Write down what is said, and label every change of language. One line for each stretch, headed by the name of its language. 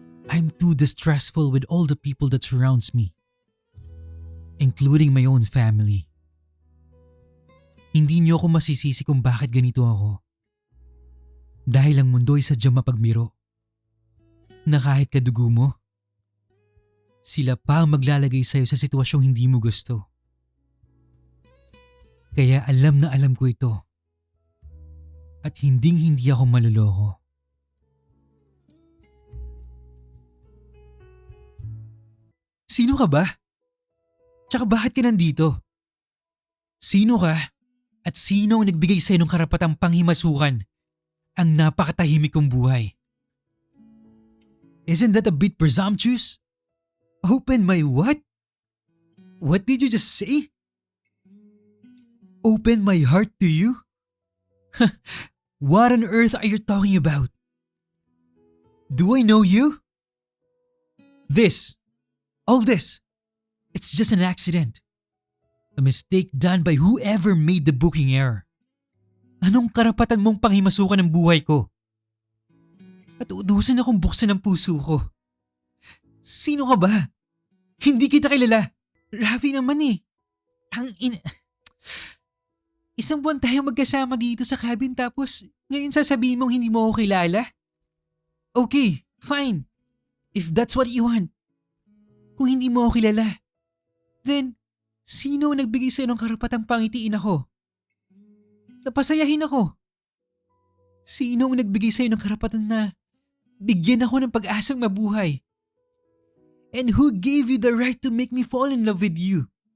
English: I'm too distrustful with all the people that surrounds me, including my own family.
Filipino: Hindi niyo ako masisisi kung bakit ganito ako. Dahil ang mundo ay sadyang mapagbiro. Na kahit kadugo mo, sila pa ang maglalagay sa'yo sa sitwasyong hindi mo gusto. Kaya alam na alam ko ito. At hindi ako maluloko. Sino ka ba? Tsaka bakit ka nandito? Sino ka? At sino ang nagbigay sa'yo ng karapatang panghimasukan ang napakatahimik kong buhay?
English: Isn't that a bit presumptuous? Open my what? What did you just say? Open my heart to you? What on earth are you talking about? Do I know you? All this, it's just an accident. A mistake done by whoever made the booking error.
Filipino: Anong karapatan mong panghimasukan ng buhay ko? At utusan akong buksan ang puso ko. Sino ka ba? Hindi kita kilala. Rafi naman eh. Isang buwan tayo magkasama dito sa cabin tapos ngayon sasabihin mong hindi mo ako kilala?
English: Okay, fine. If that's what you want.
Filipino: Kung hindi mo ako kilala, then sino ang nagbigay sa'yo ng karapatang pangitiin ako? Napasayahin ako. Sino ang nagbigay sa'yo ng karapatan na bigyan ako ng pag-asang mabuhay?
English: And who gave you the right to make me fall in love with you?